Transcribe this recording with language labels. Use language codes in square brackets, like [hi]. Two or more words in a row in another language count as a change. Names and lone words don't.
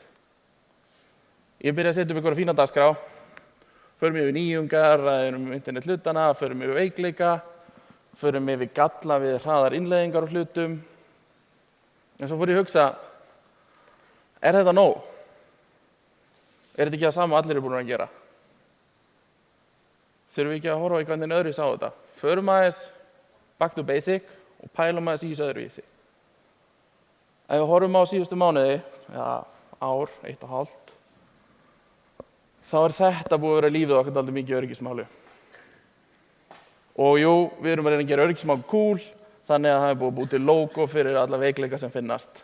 [is] Ég byrja að setja upp einhverja fína dagskrá, förum yfir nýjungar, ræðum internet hlutana, förum yfir veikleika, förum yfir galla við hraðar innleiðingar og hlutum. En svo fór ég að hugsa, er þetta nóg? Er þetta ekki það sama allir eru búin að gera? Þurfum við ekki að horfa einhvern veginn öðruvísi á þetta? Förum aðeins [en] back to basic [is] og pælum aðeins í þessu öðruvísi. Ef við horfum á síðustu mánuði, ár, 1,5, þá er þetta búið að vera lífið okkar dálítið mikið öryggismáli. Og jú, við erum að reyna að gera öryggismál cool, þannig að það er búið að búið til logo fyrir alla veikleika sem finnast.